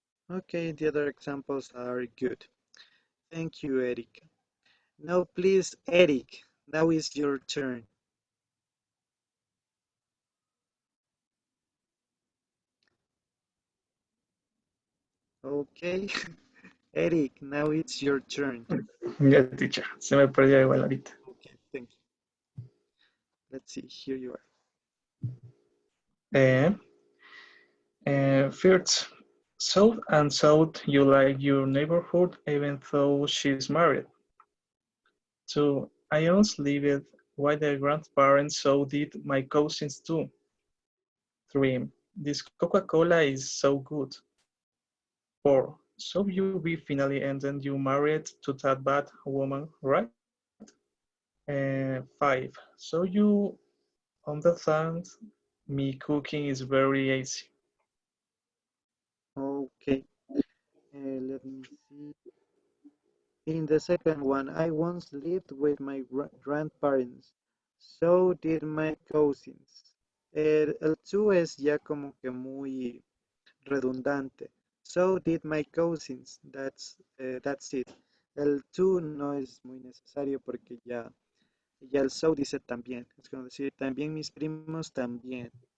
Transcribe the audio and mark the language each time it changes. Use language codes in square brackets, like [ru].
[en] Okay, the other examples are good. Thank you, Eric. Now, please, Eric, now is your turn. Okay, Eric, now it's your turn. [es] Ya, teacher, se me perdió igual ahorita. [en] Okay, thank you. Let's see, here you are. Uh, First, so and so you like your neighborhood even though she's married. Two, I once lived while the grandparents so did my cousins too. Three, this Coca-Cola is so good. Four, so you be finally and then you married to that bad woman, right? Five, so you understand me cooking is very easy. Okay, let me see. In the second one, I once lived with my grandparents. So did my cousins. [es] El to es ya como que muy redundante. [en] So did my cousins. That's it. [es] El to no es muy necesario porque ya el so dice también. Es como decir, también mis primos también.